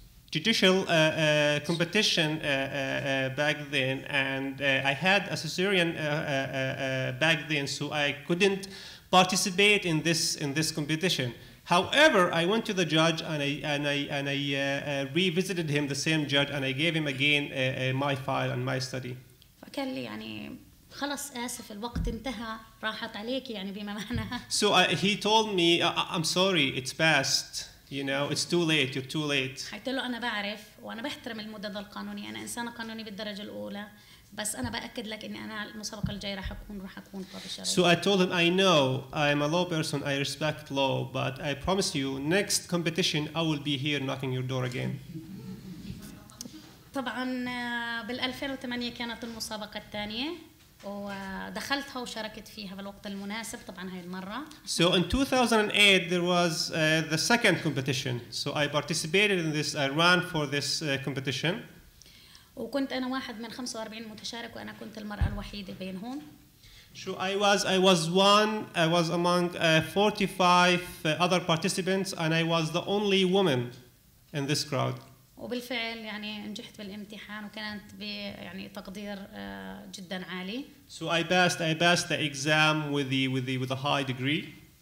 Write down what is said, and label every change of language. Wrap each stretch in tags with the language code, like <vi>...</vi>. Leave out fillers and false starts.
<en>Judicial competition back then, and I had a cesarean back then, so I couldn't participate in this competition. However, I went to the judge and I revisited him, the same judge, and I gave him again my file and my study.</en> <ar>فكان لي يعني خلص آسف الوقت انتهى راحت عليك يعني بما معناها.</ar> <en>So he told me, I'm sorry, it's past. It's too late. You're too late.</en> <ar>قلت له أنا بعرف وأنا بحترم المدد القانوني، أنا إنسانة قانوني بالدرجة الأولى، بس أنا بأكد لك إني أنا المسابقة الجاية راح أكون قاضي شرعي.</ar> <en>So I told him, I know I'm a law person, I respect law, but I promise you, next competition I will be here knocking your door again.</en> <ar>طبعا بال 2008 كانت المسابقة الثانية ودخلتها وشاركت فيها بالوقت المناسب طبعا هاي المرة.</ar> <en>So in 2008 there was the second competition. So I participated in this. I ran for this competition.</en> <ar>وكنت أنا واحد من 45 متشارك وأنا كنت المرأة الوحيدة بينهم.</ar> <en>So I was among 45 other participants, and I was the only woman in this crowd.</en> <ar>وبالفعل يعني نجحت بالامتحان وكانت يعني تقدير جدا عالي.</ar> <en>So I passed the exam with a high degree.</en>